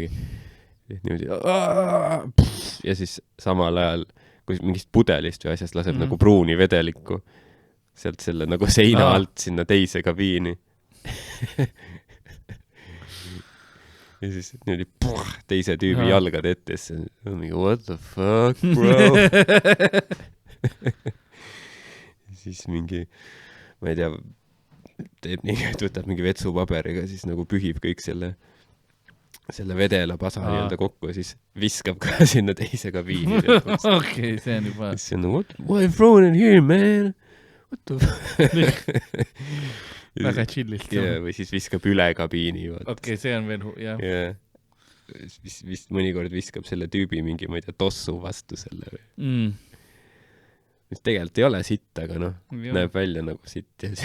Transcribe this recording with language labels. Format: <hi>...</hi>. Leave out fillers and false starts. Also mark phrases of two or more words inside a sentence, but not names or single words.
<et>Niimoodi, ja siis samal ajal, kui mingist pudelist või asjast laseb nagu pruuni vedelikku sealt selle nagu seina alt sinna teise kabiini. Ja siis niimoodi teise tüübi jalgad ette, siis mingi</et> <en>what the fuck, bro?</en> <et>Siis mingi, ma ei tea, teeb nii, et võtab mingi vetsupaberiga, siis nagu pühib kõik selle vedela pasa nii-öelda kokku ja siis viskab ka sinna teise kabiini. Okei, see on juba. Siis on nagu,</et> <en>what I thrown in here, man? What the fuck?</en> <et>Väga chillilt. Või siis viskab üle kabiini. Okei, see on veel, jah. Vist mõnikord viskab selle tüübi mingi, ma ei tea, tossu vastu selle. Mis tegelikult ei ole sitt, aga näeb välja nagu sitt.</et>